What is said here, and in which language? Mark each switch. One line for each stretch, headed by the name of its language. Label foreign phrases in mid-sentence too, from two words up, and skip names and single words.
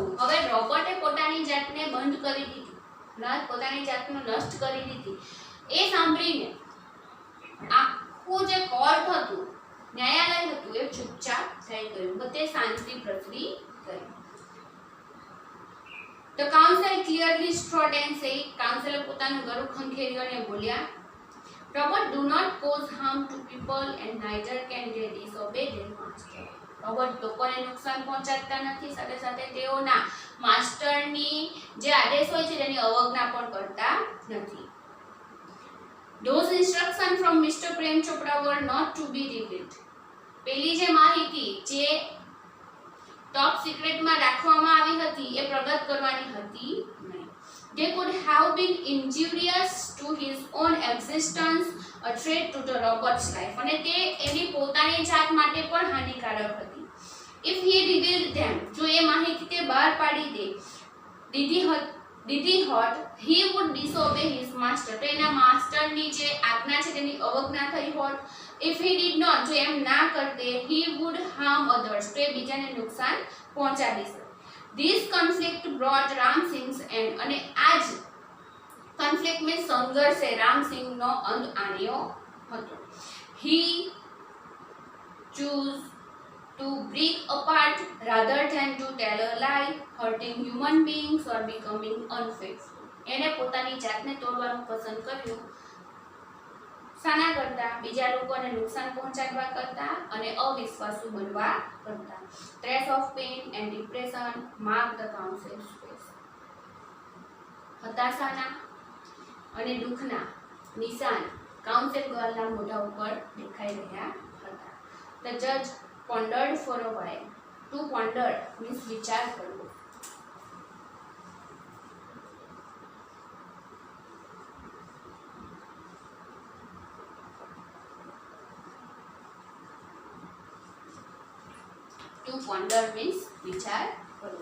Gujarati: હવે રોબોટે પોતાની જાતને બંધ કરી દીધી, પોતાની જાતને નષ્ટ કરી દીધી. એ સાંભળીને આખું જે કોર્ટ હતું, ન્યાયાલય હતું, એ ચૂપચાપ થઈ ગયું. બધે શાંતિ પ્રસરી ગઈ.
English: The counsel clearly strode and said,
Gujarati: કાઉન્સેલર પોતાનું ગળું ખંખેર્યું અને બોલ્યા,
English: Robots do not cause harm to people and neither can they disobey their master.
Gujarati: રોબોટ લોકોને નુકસાન પહોંચાડતા નથી, સાથે સાથે તેઓના માસ્ટરની જે આદેશ હોય છે તેની અવગણના પણ કરતા નથી.
English: Those instructions from Mr. Prem Chopra were not to be revealed.
Gujarati: પેલી જે માહિતી જે ટોપ સિક્રેટમાં રાખવામાં આવી હતી એ પ્રગટ કરવાની હતી નહીં.
English: They could have been injurious to his own existence, a threat to the robot's life.
Gujarati: અને તે એની પોતાની જાત માટે પણ હાનિકારક હતી.
English: If he revealed them,
Gujarati: જો એ માહિતી તે બહાર પાડી દીધી હોત,
English: he would disobey his master.
Gujarati: તો એના માસ્ટરની જે આજ્ઞા છે તેની અવગણના થઈ હોત.
English: If he did not,
Gujarati: જો એમ ના કરતે,
English: he would harm others.
Gujarati: તો એ બીજાને નુકસાન પહોંચાડી શકે.
English: This conflict brought Ramsingh's end.
Gujarati: અને આજ
English: conflict means
Gujarati: સંઘર્ષે રામસિંહનો અંત આણ્યો હતો.
English: He chose to break apart rather than to tell a lie, hurting human beings or becoming unfaithful.
Gujarati: એને પોતાની જાતને તોડવાનું પસંદ કર્યું, શાના કરતા? બીજા લોકોને નુકસાન પહોંચાડવા કરતા અને અવિશ્વાસુ બનવા કરતા.
English: Trace of pain and depression marked the counsel's face.
Gujarati: હતાશાના અને દુઃખના નિશાન કાઉન્સિલ ગર્લના મોઢા ઉપર દેખાઈ રહ્યા હતા.
English: The judge pondered for a while. To ponder means
Gujarati: વિચાર કરવો.
English: To ponder means
Gujarati: વિચાર કરવો.